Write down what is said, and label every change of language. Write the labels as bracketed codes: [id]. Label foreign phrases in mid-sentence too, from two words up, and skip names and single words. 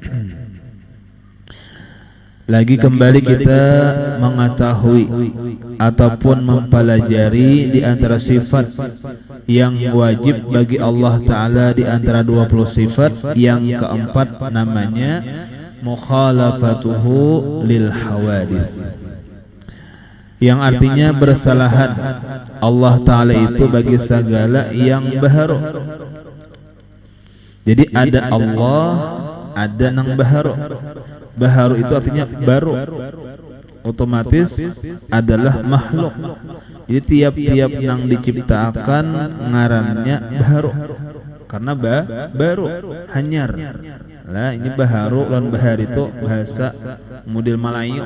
[id] Lagi kembali kita mengetahui ataupun mempelajari di antara sifat yang wajib bagi Allah taala di antara 20 sifat, yang keempat namanya [ar] مخالفته للحوادث, [id] yang artinya bersalahan Allah taala itu bagi segala yang baharu. Jadi ada Allah, [bjn] ada nang baharu. [id] Baharu itu artinya baru, otomatis adalah makhluk. [bjn] Jadi tiap-tiap nang diciptakan ngarannya baharu, karena baru, hanyar. Lah ini baharu lan bahari itu bahasa model Melayu.